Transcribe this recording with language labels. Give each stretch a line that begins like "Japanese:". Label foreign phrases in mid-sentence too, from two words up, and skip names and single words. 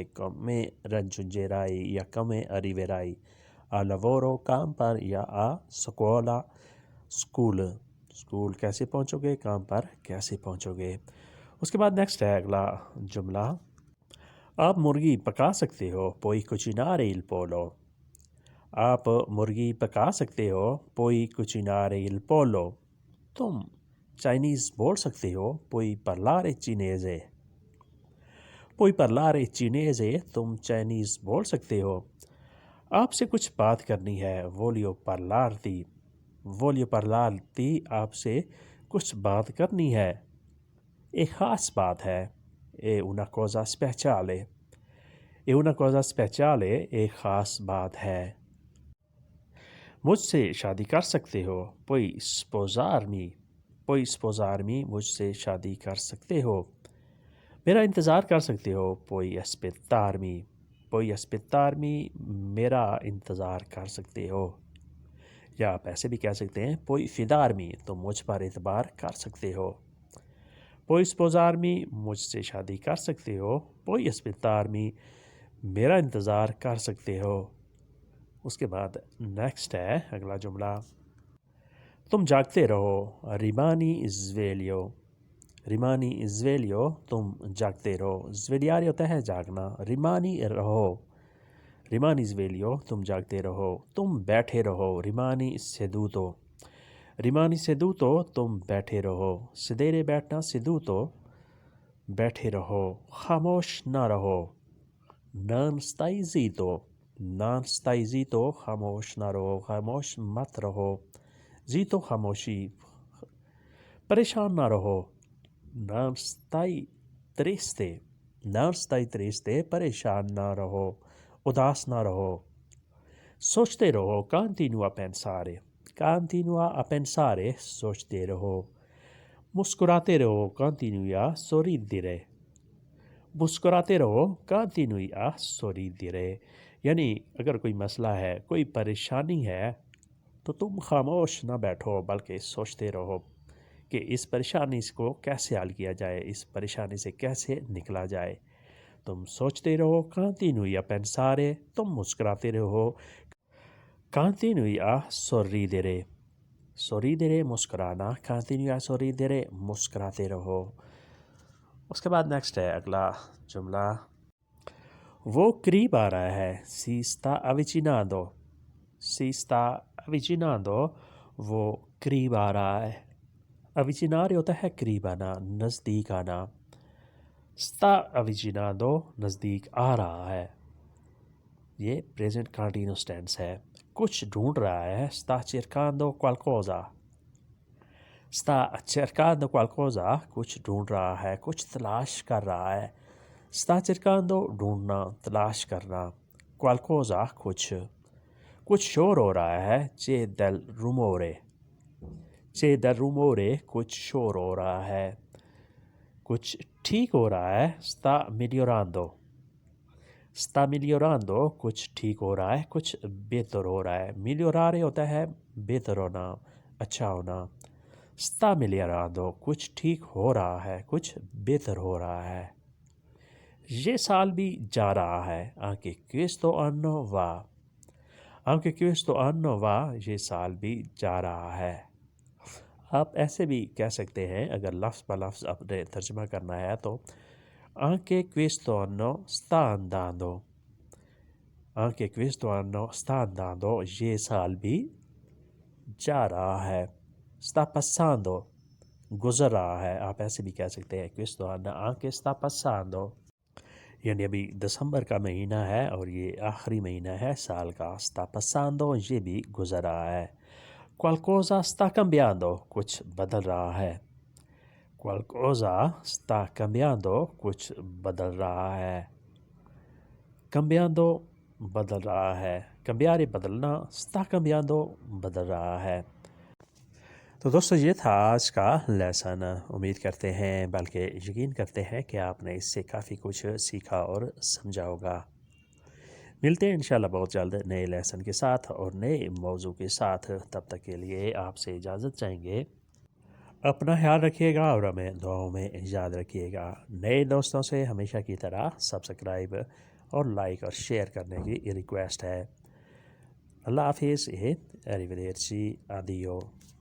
Italian: come raggiungerai
Urdu: یا
Italian: come arriverai, al lavoro
Urdu: کام پر، یا
Italian: a scuola
Urdu: اسکول، اسکول کیسے پہنچو گے، کام پر کیسے پہنچو گے۔ اس کے بعد نیکسٹ ہے اگلا جملہ، آپ مرغی پکا سکتے ہو،
Italian: puoi cucinare il pollo,
Urdu: آپ مرغی پکا سکتے ہو،
Italian: puoi cucinare il pollo,
Urdu: تم چائنیز بول سکتے ہو،
Italian: puoi parlare cinese, puoi parlare cinese
Urdu: تم چائنیز بول سکتے ہو۔ آپ سے کچھ بات کرنی ہے،
Italian: voglio parlarti, voglio parlarti
Urdu: آپ سے کچھ بات کرنی ہے، ایک خاص بات ہے،
Italian: è una cosa speciale, è una cosa speciale
Urdu: ایک خاص بات ہے۔ مجھ سے شادی کر سکتے ہو،
Italian: puoi sposarmi, puoi sposarmi
Urdu: مجھ سے شادی کر سکتے ہو۔ میرا انتظار کر سکتے ہو
Italian: puoi aspettarmi puoi aspettarmi
Urdu: میرا انتظار کر سکتے ہو یا آپ ایسے بھی کہہ سکتے ہیں
Italian: puoi fidarmi
Urdu: تم مجھ پر اعتبار کر سکتے ہو
Italian: puoi sposarmi
Urdu: مجھ سے شادی کر سکتے ہو
Italian: puoi aspettarmi
Urdu: میرا انتظار کر سکتے ہو اس کے بعد نیکسٹ ہے اگلا جملہ تم جاگتے رہو
Italian: rimani sveglio rimani sveglio
Urdu: تم جاگتے رہو svegliare ہوتا ہے جاگنا rimani رہو
Italian: rimani sveglio
Urdu: تم جاگتے رہو تم بیٹھے رہو
Italian: rimani seduto rimani seduto
Urdu: تم بیٹھے رہو sedere بیٹھنا seduto بیٹھے رہو خاموش نہ رہو
Italian: non stai zitto non stai zitto
Urdu: خاموش نہ رہو خاموش مت رہو زیتو خاموشی پریشان نہ رہو
Italian: non stai triste non stai triste
Urdu: پریشان نہ رہو اداس نہ رہو سوچتے رہو continua
Italian: a pensare
Urdu: سوچتے رہو مسکراتے رہو
Italian: continui a sorridere
Urdu: مسکراتے رہو
Italian: continui a sorridere
Urdu: یعنی اگر کوئی مسئلہ ہے کوئی پریشانی ہے تو تم خاموش نہ بیٹھو بلکہ سوچتے رہو کہ اس پریشانی کو کیسے حل کیا جائے اس پریشانی سے کیسے نکلا جائے تم سوچتے رہو
Italian: continui a pensare
Urdu: تم مسکراتے رہو
Italian: continui a sorridere sorridere
Urdu: مسکرانا
Italian: continui a sorridere
Urdu: مسکراتے رہو اس کے بعد نیکسٹ ہے اگلا جملہ وہ قریب آ رہا ہے
Italian: si sta
Urdu: avvicinando وہ قریب آ رہا ہے avvicinare ہوتا ہے قریب آنا نزدیک آنا sta avvicinando نزدیک آ رہا ہے یہ
English: present continuous tense
Urdu: ہے کچھ ڈھونڈ رہا ہے
Italian: sta cercando qualcosa sta cercando qualcosa
Urdu: کچھ ڈھونڈ رہا ہے کچھ تلاش کر رہا ہے
Italian: sta cercando
Urdu: ڈھونڈنا تلاش کرنا qualcosa کچھ شور ہو رہا ہے
Italian: c'è del
Urdu: rumore کچھ شور ہو رہا ہے کچھ ٹھیک ہو رہا ہے
Italian: sta migliorando
Urdu: کچھ ٹھیک ہو رہا ہے کچھ بہتر ہو رہا ہے migliorare ہوتا ہے بہتر ہونا اچھا ہونا
Italian: sta migliorando
Urdu: کچھ ٹھیک ہو رہا ہے کچھ بہتر ہو رہا ہے یہ سال بھی جا رہا ہے
Italian: anche questo anno va
Urdu: یہ سال بھی جا رہا ہے آپ ایسے بھی کہہ سکتے ہیں اگر لفظ بہ لفظ اپنے ترجمہ کرنا ہے تو
Italian: anche questo anno sta andando anche questo anno sta andando
Urdu: یہ سال بھی جا رہا ہے
Italian: sta passando
Urdu: گزر رہا ہے آپ ایسے بھی کہہ سکتے ہیں
Italian: questo anno anche sta passando
Urdu: یعنی ابھی دسمبر کا مہینہ ہے اور یہ آخری مہینہ ہے سال کا
Italian: sta passando
Urdu: یہ بھی گزر رہا ہے
Italian: qualcosa sta cambiando
Urdu: کچھ بدل رہا ہے
Italian: qualcosa sta cambiando
Urdu: کچھ بدل رہا ہے cambiando بدل رہا ہے cambiare بدلنا
Italian: sta cambiando
Urdu: بدل رہا ہے تو دوستو یہ تھا آج کا لیسن امید کرتے ہیں بلکہ یقین کرتے ہیں کہ آپ نے اس سے کافی کچھ سیکھا اور سمجھا ہوگا ملتے ہیں انشاءاللہ بہت جلد نئے لیسن کے ساتھ اور نئے موضوع کے ساتھ تب تک کے لیے آپ سے اجازت چاہیں گے اپنا خیال رکھیے گا اور ہمیں دعاؤں میں یاد رکھیے گا نئے دوستوں سے ہمیشہ کی طرح سبسکرائب اور لائک اور شیئر کرنے کی ریکویسٹ ہے اللہ حافظ
Italian: arrivederci addio